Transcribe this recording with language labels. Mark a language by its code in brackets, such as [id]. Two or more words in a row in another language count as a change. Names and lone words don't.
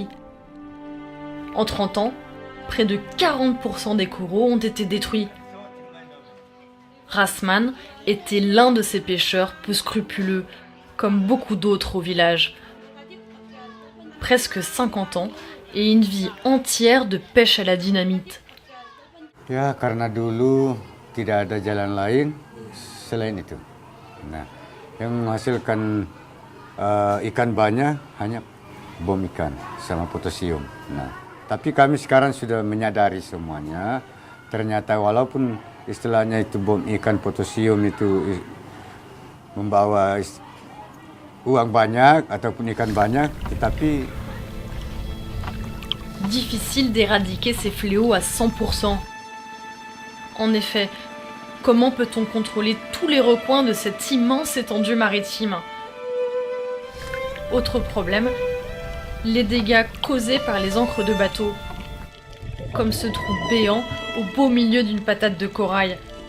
[fr] En 30 ans, près de 40% des coraux ont été détruits. Rasman était l'un de ces pêcheurs peu scrupuleux, comme beaucoup d'autres au village. Presque 50 ans et une vie entière de pêche à la dynamite. [id] Ya, karena dulu tidak ada jalan lain selain itu. Nah, yang menghasilkan ikan banyak hanya bom ikan sama potasium. Nah, tapi kami sekarang sudah menyadari semuanya. Ternyata walaupun istilahnya itu bom ikan potasium itu membawa uang banyak ataupun ikan banyak, tetapi [fr] difficile d'éradiquer ces fléaux à 100%. En effet, comment peut-on contrôler tous les recoins de cette immense étendue maritime ? Autre problème, les dégâts causés par les ancres de bateaux, comme ce trou béant au beau milieu d'une patate de corail.